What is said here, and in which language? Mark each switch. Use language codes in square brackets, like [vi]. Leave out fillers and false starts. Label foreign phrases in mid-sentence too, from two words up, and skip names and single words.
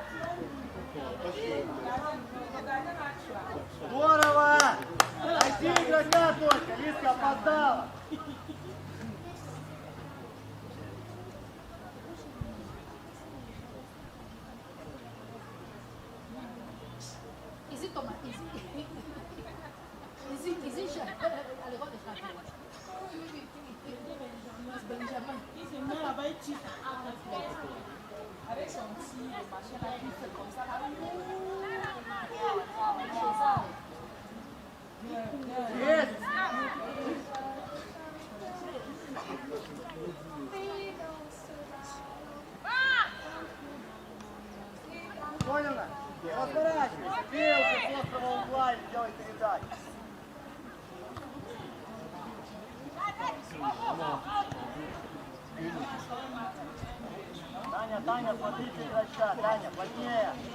[ru] Здорово! Найди игрока только, Лизка опоздала! [en] Easy, Thomas, easy. Easy, [fr] allez, va les frapper. Benjamin. Avec son petit machin là, il fait comme ça. Yes! [ru] Понял? Разворачивайся, бей с острого угла и делай передачу. Таня, смотрите игрочка, Таня, плотнее.